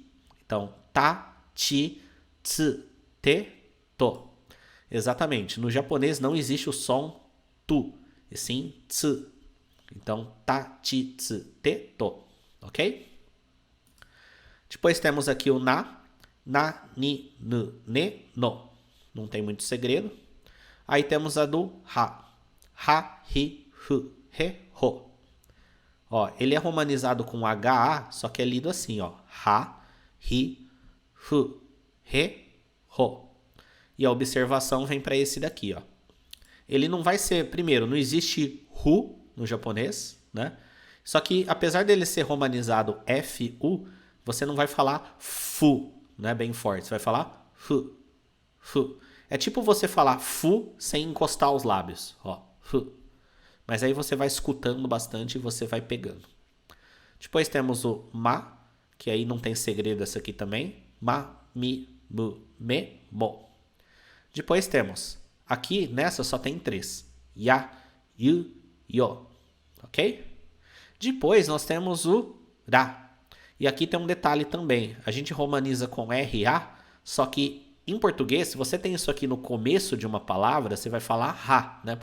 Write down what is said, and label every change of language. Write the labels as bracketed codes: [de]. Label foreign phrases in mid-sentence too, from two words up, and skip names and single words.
[pt] Então, [ja] ta, ti, tsu, te, to. [pt] Exatamente. No japonês não existe o som tu, e sim tsu. Então, [ja] ta, ti, tsu, te, to. [pt] Ok? Depois temos aqui o na, [ja] ni, nu, ne, no. [pt] Não tem muito segredo. Aí temos a do ha. [ja] Ha, hi, hu, he, ho. [pt] Ó, ele é romanizado com HA, só que é lido assim, ó. [ja] Ha, hi, hu, he, ho. [pt] E a observação vem para esse daqui, ó. Ele não vai ser, primeiro, não existe hu no japonês, né? Só que, apesar dele ser romanizado FU, você não vai falar FU, né, bem forte. Você vai falar FU, FU. É tipo você falar FU sem encostar os lábios. Ó, FU. Mas aí você vai escutando bastante e você vai pegando. Depois temos o MA, que aí não tem segredo essa aqui também. [ja] Ma, mi, mu, me, mo. [pt] Depois temos, aqui nessa só tem 3. [ja] Ya, yu, yo. Ok? [pt] Depois nós temos o ra. E aqui tem um detalhe também. A gente romaniza com RA, só que em português, se você tem isso aqui no começo de uma palavra, você vai falar ra, né?